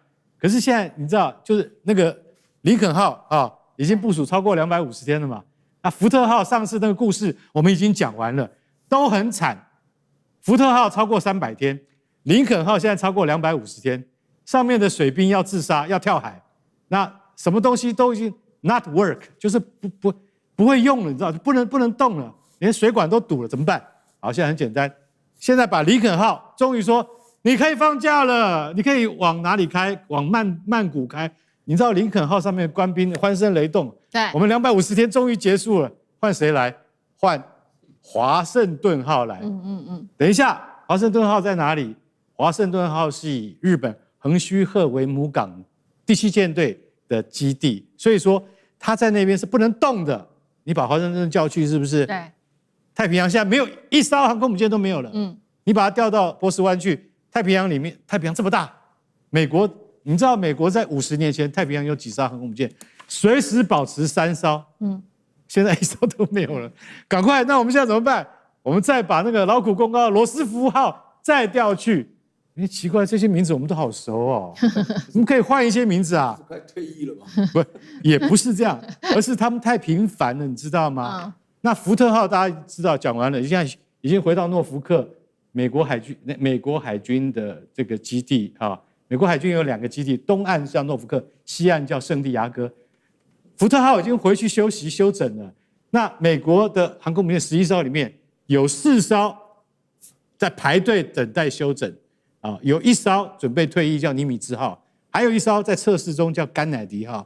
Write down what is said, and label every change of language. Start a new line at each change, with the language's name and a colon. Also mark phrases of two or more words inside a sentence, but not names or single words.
Chinese: 可是現在你知道，就是那個林肯號已經部署超過250天了嘛。那福特號上次那個故事我們已經講完了，都很慘。福特號超過300天，林肯號現在超過250天，上面的水兵要自殺要跳海，那什麼東西都已經
English: not work，
Chinese: 就是不會用了，你知道，不能動了，連水管都堵了，怎麼辦？好，現在很簡單，現在把林肯號終於說你可以放假了，你可以往哪裡開？往曼谷開。你知道林肯號上面的官兵歡聲雷動，對，我們250天終於結束了，換誰來？換華盛頓號來。等一下，華盛頓號在哪裡？華盛頓號是以日本橫須賀為母港第7艦隊的基地，所以說它在那邊是不能動的。你把華盛頓叫去，是不是？對。太平洋現在沒有一艘航空母艦都沒有了。你把它調到波斯灣去，太平洋裡面，太平洋這麼大，美國。你知道美國在50年前太平洋有幾艘航空母艦？隨時保持3艘。現在1艘都沒有了。趕快，那我們現在怎麼辦？我們再把那個勞苦功高的羅斯福號再調去。奇怪，這些名字我們都好熟哦。我們可以換一些名字啊？快退役了吧？不，也不是這樣，而是他們太頻繁了，你知道嗎？那福特號大家知道，講完了，現在已經回到諾福克，美國海軍的這個基地啊。美國海軍有2個基地，東岸叫諾福克，西岸叫聖地亞哥。福特號已經回去休息休整了。那美國的航空母艦11艘裡面有4艘在排隊等待休整，有1艘準備退役叫尼米茲號，還有1艘在測試中叫甘乃迪號。